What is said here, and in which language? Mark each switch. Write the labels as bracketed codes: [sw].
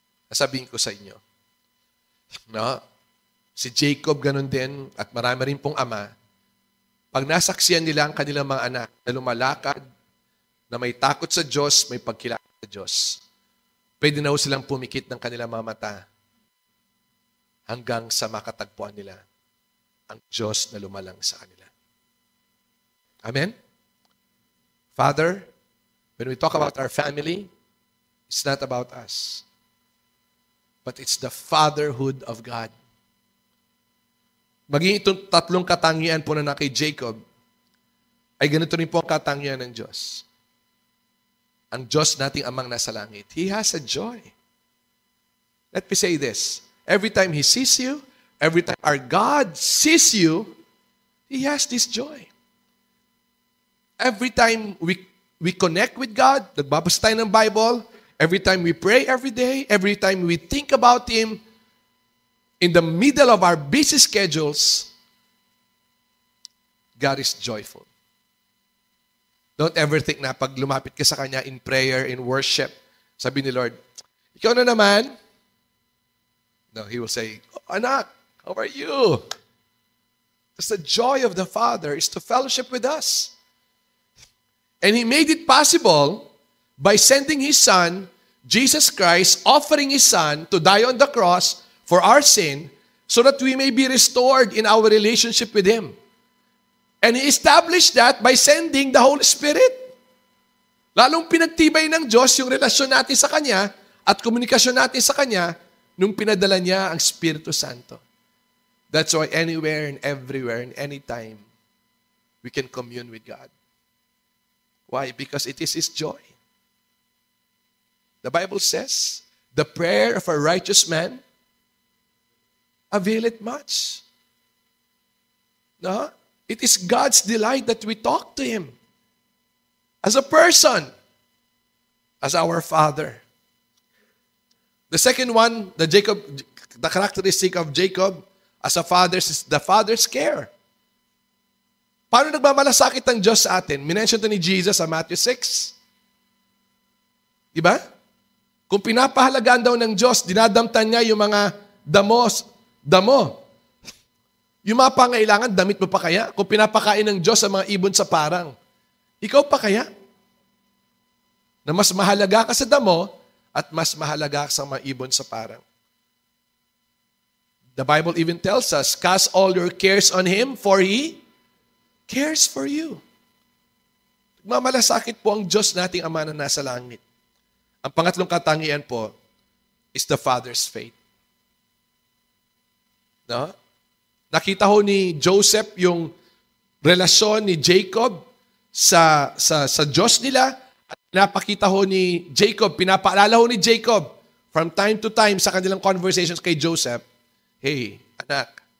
[tl] Nasabihin ko sa inyo, no? Si Jacob ganun din at marami rin pong ama, pag nasaksiyan nila ang kanilang mga anak na lumalakad, na may takot sa Diyos, may pagkilala sa Diyos, pwede na ho silang pumikit ng kanilang mga mata hanggang sa makatagpuan nila ang Diyos na lumalang sa kanila. Amen? [en] Father, when we talk about our family, it's not about us, but it's the fatherhood of God. [tl] Maging itong tatlong katangian po na kay Jacob, ay ganito rin po ang katangian ng Diyos. Ang Diyos nating amang nasa langit, [en] He has a joy. Let me say this. Every time He sees you, every time our God sees you, He has this joy. Every time we connect with God, [tl] nagbabasa tayo ng Bible, [en] every time we pray every day, every time we think about Him, in the middle of our busy schedules, God is joyful. Don't ever think [tl] na pag lumapit ka sa Kanya [en] in prayer, in worship, [tl] sabi ni Lord, ikaw na naman. [en] No, He will say, oh, anak, how are you? Because the joy of the Father is to fellowship with us. And He made it possible by sending His Son, Jesus Christ, offering His Son to die on the cross for our sin, so that we may be restored in our relationship with Him. And He established that by sending the Holy Spirit. [tl] Lalong pinagtibay ng Diyos yung relasyon natin sa Kanya at komunikasyon natin sa Kanya nung pinadala niya ang Espiritu Santo. [en] That's why anywhere and everywhere and anytime, we can commune with God. Why? Because it is His joy. The Bible says, the prayer of a righteous man availeth much. No? It is God's delight that we talk to Him as a person, as our Father. The second one, the characteristic of Jacob as a father is the father's care. [tl] Paano nagmamalasakit ang Diyos sa atin? Minention to ni Jesus sa Matthew 6. Diba? Kung pinapahalagaan daw ng Diyos, dinadamtan niya yung mga damo. Yung mga pangailangan, damit mo pa kaya? Kung pinapakain ng Diyos sa mga ibon sa parang, ikaw pa kaya? Na mas mahalaga ka sa damo at mas mahalaga ka sa mga ibon sa parang. [en] The Bible even tells us, cast all your cares on Him, for He cares for you. [tl] Nagmamalasakit po ang Diyos nating Ama na nasa langit. Ang pangatlong katangian po [en] is the Father's faith. [tl] No? Nakita ho ni Joseph yung relasyon ni Jacob sa Diyos nila at pinapakita ho ni Jacob, pinapaalala ho ni Jacob [en] from time to time [tl] sa kanilang conversations kay Joseph, hey, anak,